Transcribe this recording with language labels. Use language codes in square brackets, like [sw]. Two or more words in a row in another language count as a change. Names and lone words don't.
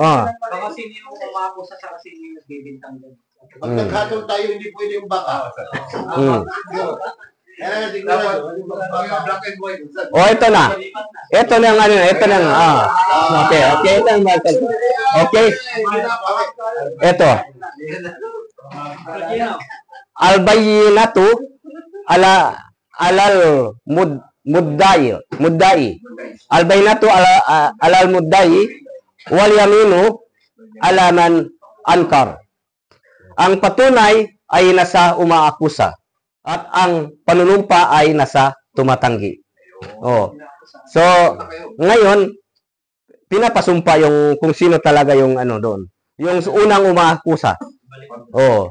[tl] Baka sino yung umako sa sino yung nagbibintang doon. Pag naghatol tayo, hindi pwede yung baka. Kaya siguro. [en] black and white. [tl] Ito na. Ito na ang ito na ang, Okay, ito ang okay. Ito. [ar] البينة على المدعي. البينة على المدعي واليمين على من أنكر. [tl] Ang patunay ay nasa umaakusa at ang panunumpa ay nasa tumatanggi. Oh. So, ngayon pinapasumpa yung kung sino talaga yung ano doon. Yung unang umaakusa. Oh.